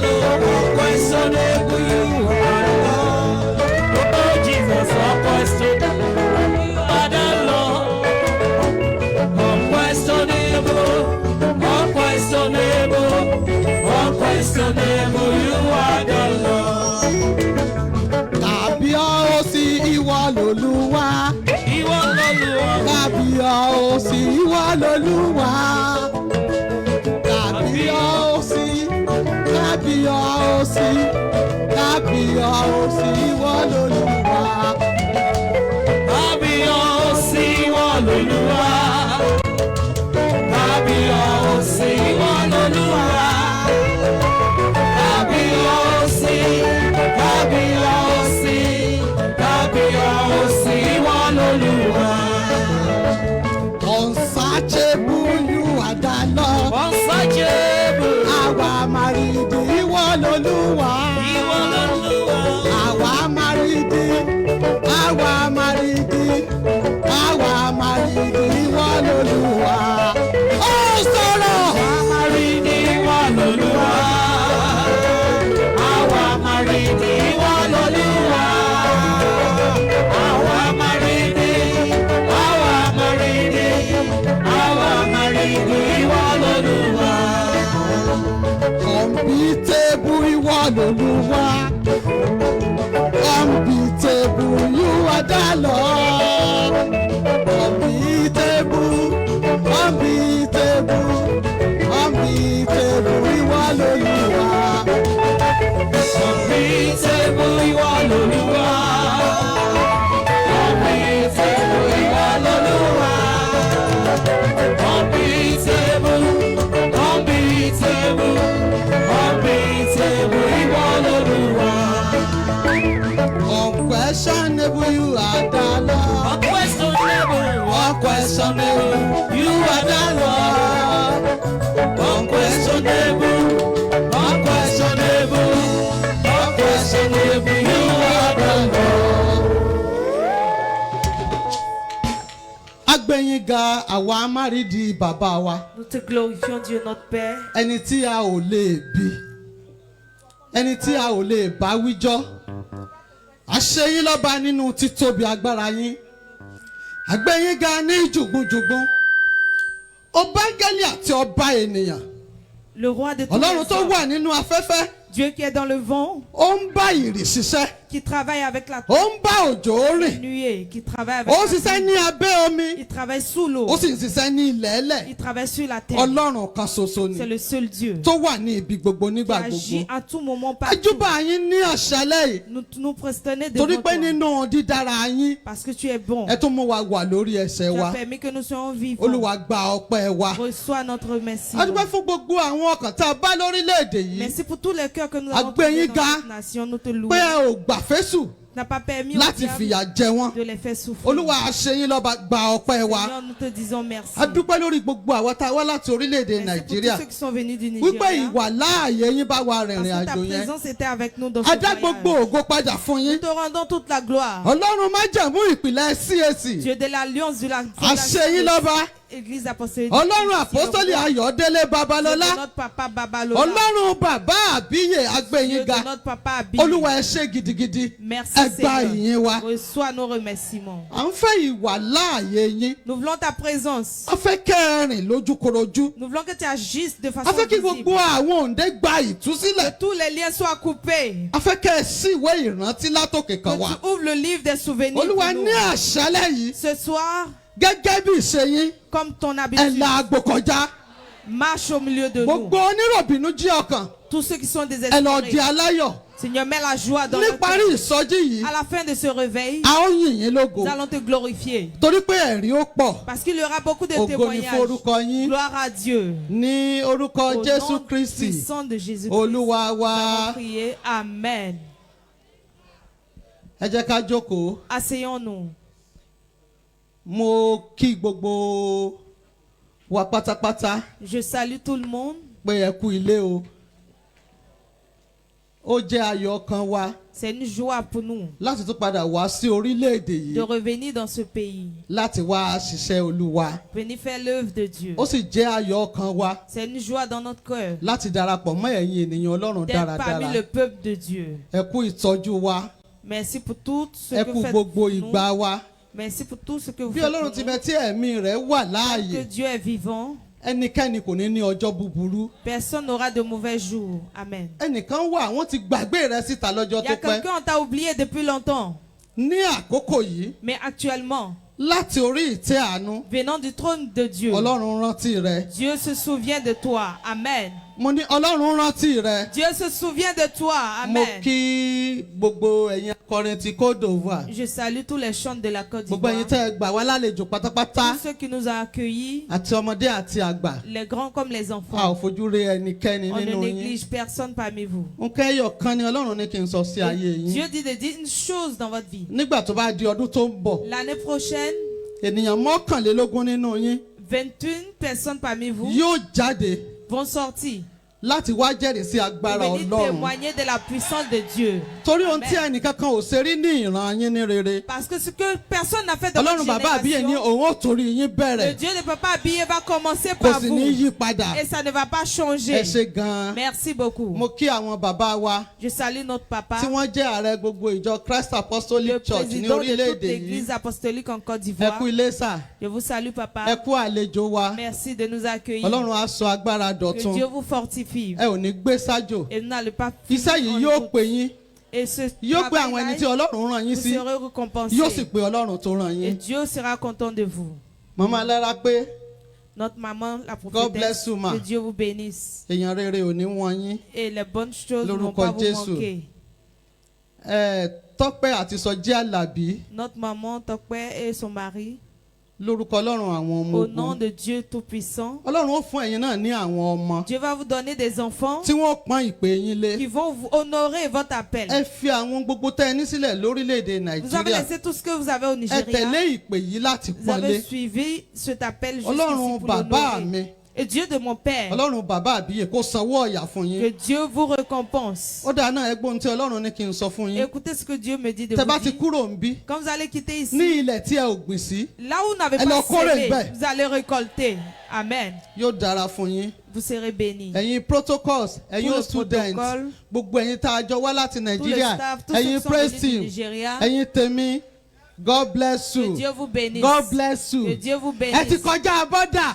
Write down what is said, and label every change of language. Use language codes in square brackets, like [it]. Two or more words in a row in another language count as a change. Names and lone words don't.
[en] Unquestionable, you are the Lord. Oh Jesus, unquestionable. You are the Lord. Unquestionable, unquestionable, unquestionable. You are the Lord. [yo] Kábíyèsí ìwọ l'Olúwa. Ìwọ l'Olúwa. Kábíyèsí ìwọ l'Olúwa. Kábíyèsí, kábíyèsí, kábíyèsí ìwọ l'Olúwa. Kábíyèsí ìwọ l'Olúwa. Kábíyèsí ìwọ l'Olúwa. Kábíyèsí, kábíyèsí, kábíyèsí ìwọ l'Olúwa. [en] Unsearchable, you are the Lord. Unsearchable. [yo] Àwa màrìdì ìwọ l'Olúwa. Ìwọ l'Olúwa. Àwa màrìdì, àwa màrìdì, àwa màrìdì ìwọ l'Olúwa. Ó sọ̀rọ̀. Àwa màrìdì ìwọ l'Olúwa. Àwa màrìdì ìwọ l'Olúwa. Àwa màrìdì, àwa màrìdì, àwa màrìdì ìwọ l'Olúwa. Unbeatable, ìwọ l'Olúwa. [en] Unbeatable, you are the Lord. Unbeatable, unbeatable, unbeatable, [yo] ìwọ l'Olúwa. Unbeatable ìwọ l'Olúwa. Unbeatable ìwọ l'Olúwa. [en] Unbeatable, unbeatable, unbeatable [yo] ìwọ l'Olúwa. [en] Unquestionable, you are the Lord. Unquestionable, Unquestionable, you are the Lord. unquestionable, unquestionable, unquestionable, you are the Lord. [yo] Agbẹ̀yìnga àwa amárìdí bàbá wa. [fr] Nous te glorifions, Dieu notre Père, [yo] Ẹni tí a ò lè bí. Ẹni tí a ò lè bá wíjọ́. A ṣe yín lọ́ba nínú títóbi agbára yín. Agbẹ̀yìnga ní jùgbùjùgbùn. Ọba áńgẹ́lì àti ọba ènìyàn. [fr] le roi de tous [yo] Ọlọ́run [fr] les [yo] tó [fr] hommes, [yo] wà nínú afẹ́fẹ́. [fr] Dieu qui est dans le vent, [yo] Ó ń bá ìrì ṣiṣẹ́. [fr] qui travaille avec la [yo] Ó ń bá òjò rìn. [fr] nuée, qui travaille avec [yo] Ó ń [fr] la [yo] ṣiṣẹ́ [fr] pluie. [yo] ní abẹ́ omi. [fr] Il travaille sous l'eau, [yo] Ó sì ń ṣiṣẹ́ ní ilẹ̀ ẹlẹ̀. [fr] il travaille sur la terre. [yo] Ọlọ́run kan ṣoṣo [fr] C'est [yo] ni. [fr] le seul Dieu [yo] Tó wà ní ibi gbogbo [fr] qui [yo] nígbà [fr] agit [yo] gbogbo. [fr] à tout moment partout. [yo] Ajúbà yín ní àṣálẹ́ yìí. [fr] Nous prosterner devant [yo] Torí pé [fr] toi [yo] nínú dídára yín. [fr] parce que tu es bon. [yo] Ẹ tún mú wa wà lórí ẹsẹ̀ [fr] Tu [yo] wa. [fr] as permis que nous soyons vivants. [yo] Olúwa gba ọpẹ́ wa. [fr] Reçois notre merci. [yo] A dúpẹ́ fún gbogbo àwọn ọkàn tá a bá lórílẹ̀‐èdè yìí. [fr] Merci pour tous les cœurs que nous [yo] A [fr] avons [yo] gbé [fr] trouvés [yo] yín [fr] dans [yo] ga. [fr] cette nation. Nous te louons. [yo] Pé ẹ ò gbà fésù [fr] Tu n'as pas permis au [yo] láti [fr] diable [yo] fìyà jẹ wọ́n. [fr] de les faire souffrir. [yo] Olúwa a ṣe yín lọ́ba gba ọpẹ́ wa. [fr] Seigneur, nous te disons merci. [yo] A dúpẹ́ lórí gbogbo àwọn tá a wá láti orílẹ̀‐èdè [fr] Merci pour tous [yo] Nàìjíríà. [fr] ceux qui sont venus du [yo] Wípé [fr] Nigeria. [yo] ìwà láàyè yín bá wa [fr] Parce [yo] rìnrìn [fr] que ta [yo] àjò yẹn. [fr] présence était avec nous dans [yo] A [fr] ce [yo] dá gbogbo [fr] voyage. [yo] ògo padà fún yín. [fr] Nous te rendons toute la gloire. [yo] Ọlọ́run májẹ̀mú ìpìlẹ̀ CAC. [fr] Dieu de l'alliance de la [yo] A ṣe yín lọ́ba. [fr] Église apostolique. [yo] Ọlọ́run àpọ́sítélì Ayọ̀délé [fr] Dieu [yo] Babalọ́lá. [fr] de notre papa Babalola. [yo] Ọlọ́run bàbá àbíyè [fr] Dieu [yo] agbẹ̀yìnga. [fr] de notre papa Abi. [yo] Olúwa ẹ ṣé gidigidi. [fr] Merci [yo] Ẹ gba [fr] Seigneur. [yo] ìyìn wa. [fr] Reçois nos remerciements. [yo] À ń fẹ́ ìwà láàyè yín. [fr] Nous voulons ta présence. [yo] A fẹ́ kẹ́rin lójúkorojú. [fr] Nous voulons que tu agisses de façon [yo] A fẹ́ kí [fr] visible. [yo] gbogbo àwọn òǹdè gba [fr] Que [yo] ìtúsílẹ̀. [fr] tous les liens soient coupés. [yo] A fẹ́ kẹ́ ẹ sí ìwé ìrántí látòkè [fr] Que [yo] kan wá. [fr] tu ouvres le livre des souvenirs. [yo] Olúwa [fr] pour nous. [yo] ní àṣálẹ́ yìí. [fr] Ce soir, [yo] Gẹ́gẹ́ bí ìṣe yín. [fr] comme ton [yo] Ẹ [fr] habitude, [yo] la àgbò kọjá. [fr] marche au milieu de nous. [yo] Gbogbo onírọ̀bìnú jí ọkàn. [fr] Tous ceux qui sont [yo] Ẹ lọ di [fr] désespérés. [yo] aláyọ̀. [fr] Seigneur, mets la joie dans notre [yo] Níparí [fr] cœur. [yo] ìsọjí yìí. [fr] À la fin de ce réveil, [yo] A ó yìn yín lógo. [fr] nous allons te glorifier. [yo] Torí pé ẹ̀rí ó pọ̀. [fr] Parce qu'il y aura beaucoup de [yo] Ògo ni [fr] témoignages. [yo] forúkọ yín. [fr] Gloire à Dieu. [yo] Ní orúkọ [fr] Au [yo] Jésù [fr] nom [yo] Kristi. [fr] puissant de Jésus-Christ. [yo] Olúwa [fr] Nous [yo] wa. [fr] allons prier. Amen. [yo] Ẹ jẹ́ ká jókòó. [fr] Asseyons-nous. [yo] Mo kí gbogbo wa pátápátá. [fr] Je salue tout le monde. [yo] pé ẹ kú ilé o. Ó jẹ́ ayọ̀ ọkàn wa [fr] C'est une joie pour nous [yo] láti tún padà wá sí orílẹ̀-èdè [fr] de [yo] yìí [fr] revenir dans ce pays, [yo] láti wá ṣiṣẹ́ Olúwa. [fr] venir faire l'œuvre de Dieu. [yo] Ó sì jẹ́ ayọ̀ ọkàn wa [fr] C'est une joie dans notre cœur [yo] láti darapọ̀ mọ́ ẹ̀yin ènìyàn Ọlọ́run [fr] d'être parmi [yo] dáradára. [fr] le peuple de Dieu. [yo] Ẹ kú ìtọ́jú wa, [fr] Merci pour tout ce [yo] ẹ [fr] que [yo] kú [fr] vous faites [yo] gbogbo [fr] pour nous. [yo] ìgbà wa. [fr] Merci pour tout ce que vous [yo] Bí [fr] faites [yo] Ọlọ́run [fr] pour [yo] ti [fr] nous. [yo] bẹ tí ẹ̀mí rẹ̀ wà [fr] Que [yo] láàyè, [fr] Dieu est vivant, [yo] ẹnikẹ́ni kò ní ní ọjọ́ búburú. [fr] personne n'aura de mauvais jours. Amen. [yo] Ẹnìkan wà, wọ́n ti gbàgbé rẹ̀ síta lọ́jọ́ [fr] Il y a [yo] tó pẹ́. [fr] quelqu'un, on t'a oublié depuis longtemps. [yo] Ní àkókò yìí, [fr] Mais actuellement, [yo] láti orí ìtẹ́ àánú, [fr] venant du trône de Dieu, [yo] Ọlọ́run rántí rẹ̀. [fr] Dieu se souvient de toi. Amen. [yo] Mo ní Ọlọ́run rántí rẹ̀. [fr] Dieu se souvient de toi. [yo] Mo Amen. kí gbogbo ẹ̀yin akọrin ti Côte d'Ivoire. [fr] Je salue tous les chants de la Côte [yo] Gbogbo ẹ̀yin [fr] d'Ivoire. [yo] tẹ́ ẹ gbà wá lálejò pátápátá [fr] Tous ceux qui nous ont accueillis, [yo] àti ọmọdé àti àgbà. [fr] les grands comme les [yo] A ò [fr] enfants. [yo] fojú rí ẹnikẹ́ni [fr] On ne [yo] nínú yín. [fr] néglige personne parmi vous. [yo] Nǹkan ẹyọ kan ni Ọlọ́run ní kí n sọ sí ayé yín. [fr] Dieu dit de dire une chose dans votre vie. [yo] Nígbà tó bá di ọdún tó ń bọ̀, [fr] L'année prochaine, [yo] ènìyàn mọ́kànlélógún nínú yín [fr] 21 personnes parmi vous [yo] yóò jáde [fr] vont sortir [yo] láti wá jẹ́rìí sí [fr] pour [yo] agbára [fr] venir [yo] Ọlọ́run. [fr] témoigner de la puissance de Dieu. [yo] Torí ohun tí Amen. ẹnìkan kan ò ṣe rí ní ìran yín ní rere. [fr] Parce que ce que personne n'a fait dans [yo] Ọlọ́run [fr] votre [yo] bàbá àbíyè ní [fr] génération, [yo] òun ò torí yín [fr] le [yo] bẹ̀rẹ̀. [fr] Dieu de papa habillé va commencer [yo] Kò [fr] par [yo] sì [fr] vous. [yo] ní yí padà. [fr] Et ça ne va pas [yo] Ẹ [fr] changer. [yo] ṣé gan-an. [fr] Merci beaucoup. [yo] Mo kí àwọn bàbá wa [fr] Je salue notre papa, [yo] tí wọ́n jẹ́ ààrẹ gbogbo ìjọ Christ le Apostolic Church ní [fr] président de toute [yo] orílẹ̀-èdè yìí. [fr] l'église apostolique en Côte [yo] Ẹ [fr] d'Ivoire. [yo] kú ilé sà. [fr] Je vous salue, [yo] Ẹ [fr] papa. [yo] kú àlejò wa. [fr] Merci de nous accueillir. [yo] Ọlọ́run á sọ agbára [fr] Que [yo] dọ̀tun. [fr] Dieu vous fortifie. [yo] Ẹ ò ní gbé sájò. [fr] Et nous n'allons pas [yo] Iṣẹ́ [fr] finir [yo] yìí [fr] en [yo] yóò [fr] doute. [yo] pè yín. [fr] Et ce [yo] Yóò pè àwọn ẹni tí [fr] travail-là, [yo] Ọlọ́run rán yín [fr] vous [yo] sí. [fr] serez récompensés. [yo] Yóò sì pè Ọlọ́run tó rán [fr] Et [yo] yín. [fr] Dieu sera content de vous. [yo] Màmá Lára pé [fr] Notre maman, la [en] God [fr] prophétesse, [en] bless you, ma. [fr] que Dieu vous bénisse. [yo] èèyàn rere ò ní wọ́n yín. [fr] Et les bonnes choses ne vont [yo] Lórúkọ [fr] pas vous [yo] Jésù. [fr] manquer. [yo] Tọ́pẹ́ àti Sọjí Àlàbí [fr] Notre maman, Tokpe et son mari, [yo] lórúkọ Ọlọ́run àwọn ọmọ [fr] au nom [yo] ogun. [fr] de Dieu Tout-Puissant, [yo] Ọlọ́run ó fún ẹ̀yin náà ní àwọn ọmọ [fr] Dieu va vous donner des enfants [yo] tí wọ́n pọ́n ìpè yín lé. [fr] qui vont vous honorer votre appel. [yo] Ẹ fi àwọn gbogbo tẹ́ ẹ ní sílẹ̀ lórílẹ̀‐èdè [fr] Vous avez [yo] Nàìjíríà. [fr] laissé tout ce que vous avez au [yo] Ẹ [fr] Nigeria. [yo] tẹ̀lé ìpè yìí láti [fr] Vous avez [yo] pọ́nlé. [fr] suivi cet appel jusqu'ici [yo] Ọlọ́run [fr] pour [yo] bàbá [fr] l'honorer. [yo] mi, [fr] Et Dieu de mon Père, [yo] Ọlọ́run bàbá àbíyè kó sanwó ọ̀yà fún [fr] que [yo] yín. [fr] Dieu vous récompense. [yo] Ó dáa náà ẹgbọ́n tí Ọlọ́run ní kí n sọ fún yín. [fr] Écoutez ce que Dieu me dit de [yo] Tẹ́ [fr] vous [yo] bá ti [fr] dire. [yo] kúrò ń bí [fr] Quand vous allez quitter ici, [yo] ní ilẹ̀ tí ẹ ò gbìn sí, [fr] là où vous n'avez Elle pas a encore semé, une baie. vous allez récolter. Amen. [yo] yóò dára fún yín. [fr] Vous serez bénis. [yo] Ẹ̀yin protocols, ẹ̀yin [fr] le [en] students, [fr] protocole, [yo] gbogbo ẹ̀yin tá a jọ wá láti [fr] Tout le [yo] Nàìjíríà, [fr] staff, tous ceux [yo] ẹ̀yin [fr] qui sont [en] praise [fr] venus du [en] team, [fr] Nigeria, [yo] ẹ̀yin tèmi, [en] God bless [fr] que [en] you. [fr] Dieu vous bénisse. [en] God bless you. [fr] Que Dieu vous [yo] Ẹ ti [fr] bénisse. [yo] kọjá bọ́dà.